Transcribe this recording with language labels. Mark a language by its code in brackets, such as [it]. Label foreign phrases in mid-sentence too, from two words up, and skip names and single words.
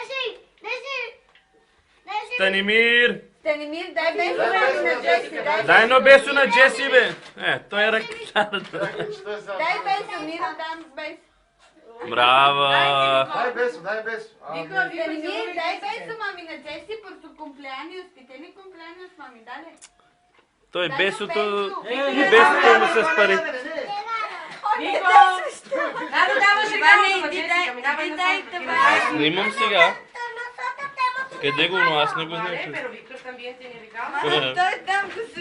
[bg] Станимир! Станимир, дай бесо на Джеси, Дай едно бесо на Джеси, бе. Той е ръката. дай бесо, Миро, дам бесо. Браво! Дай бесо. Станимир, дай бесо, мами, на Джеси [es] por su cumpleaños. Que tiene cumpleaños, mami, dale. [bg] Той бесото му с пари. Снимам сега. Къде го, но аз не го знам. Той там го се...